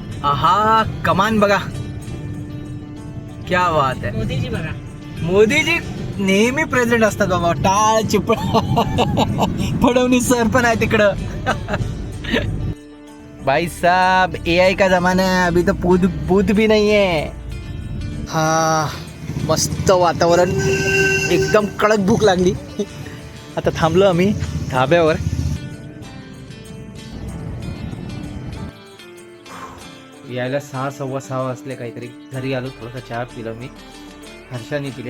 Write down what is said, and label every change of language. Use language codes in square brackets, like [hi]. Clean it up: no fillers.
[mr] आहा कमान बघा, [hi] क्या बात [mr] आहे. मोदीजी बघा, मोदीजी नेहमी प्रेझेंट असतात बाबा. टाळ चिपळ फडणवीस सर पण आहे तिकडं. [hi] भाई साहब AI का जमाना है, अभी तो बुध भी नहीं है. [mr] हा मस्त वातावरण, एकदम कडक भूक लागली. आता थांबलो आम्ही धाब्यावर. यायला 6:15 वाजले काहीतरी. घरी आलो, थोडासा चहा पिलो मी. हर्षाने पिले.